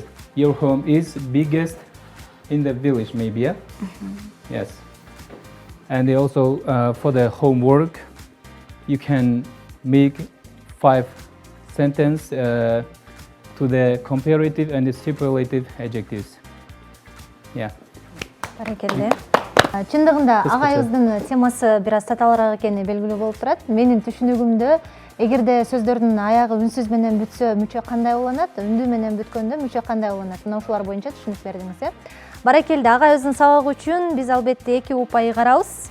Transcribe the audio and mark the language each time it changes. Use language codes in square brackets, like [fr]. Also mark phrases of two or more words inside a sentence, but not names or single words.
[en] Your home is biggest in the village, maybe, yeah? Yes. And also for the homework, you can make 5 sentences to the comparative and the superlative adjectives. Yeah. [ky] Баракелде. Чындыгында агайыбыздын темасы бир аз татаалыраак экени белгилүү болуп турат. Менин түшүнүгүмдө эгерде сөздөрдүн аягы үнсүз менен бүтсө мүчө кандай уланат, үндүү менен бүткөндө мүчө кандай уланат? Мына ушулар боюнча түшүнүк бердиңиз, э? Баракелде, агайыбыздын сабагы үчүн биз албетте 2 упай карабыз.